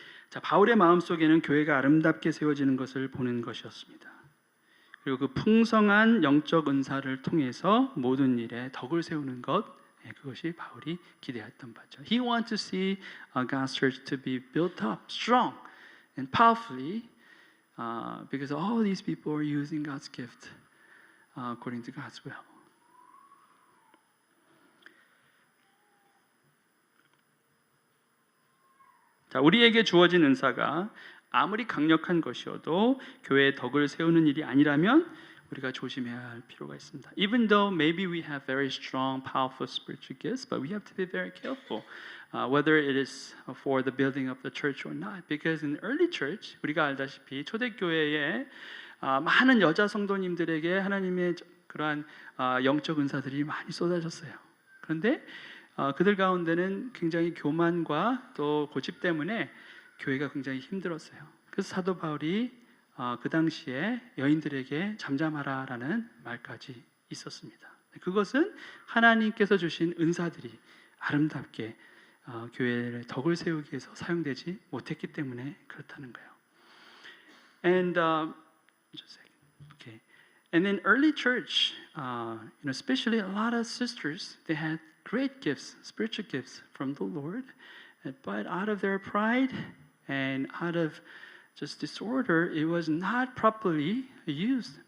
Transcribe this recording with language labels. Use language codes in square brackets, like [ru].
[ko] 자, 바울의 마음속에는 교회가 아름답게 세워지는 것을 보는 것이었습니다. 그리고 그 풍성한 영적 은사를 통해서 모든 일에 덕을 세우는 것, 그것이 바울이 기대했던 바죠. [en] He wants to see God's church to be built up strong and powerfully because all these people are using God's gift according to God's will. [ko] 자, 우리에게 주어진 은사가 아무리 강력한 것이어도 교회의 덕을 세우는 일이 아니라면 우리가 조심해야 할 필요가 있습니다. [en] Even though maybe we have very strong, powerful spiritual gifts, but we have to be very careful whether it is for the building of the church or not. Because in the early church, [ko] 우리가 알다시피 초대교회에 많은 여자 성도님들에게 하나님의 그러한 영적 은사들이 많이 쏟아졌어요. 그런데 그들 가운데는 굉장히 교만과 또 고집 때문에 교회가 굉장히 힘들었어요. 그래서 사도 바울이 그 당시에 여인들에게 잠잠하라라는 말까지 있었습니다. 그것은 하나님께서 주신 은사들이 아름답게 교회의 덕을 세우기 위해서 사용되지 못했기 때문에 그렇다는 거예요. [en] And just a second. Okay. And in early church, especially a lot of sisters, they had great gifts, spiritual gifts from the Lord, but out of their pride and out of just disorder, it was not properly used.